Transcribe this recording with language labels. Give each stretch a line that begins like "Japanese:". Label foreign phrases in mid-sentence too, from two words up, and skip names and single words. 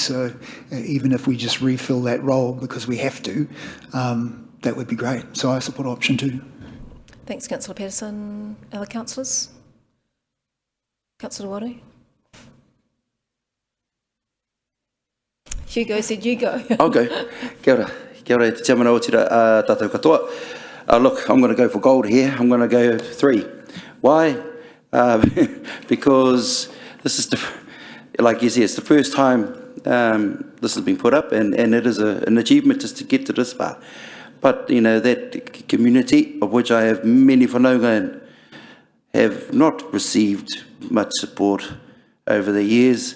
English: So even if we just refill that role because we have to, that would be great. So I support option 2. Thanks, Councillor Patterson. Other councillors? Councillor Wari? Hugo said you go. I'll go.
Māori: Kia ora. Kia ora te tiamana o tira tātou katoa.
English: Look, I'm going to go for gold here. I'm going to go 3. Why? Because this is like you say, it's the first time this has been put up, and it is an achievement just to get to this far. But, you know, that community, of which I have many whanaunga in, have not received much support over the years.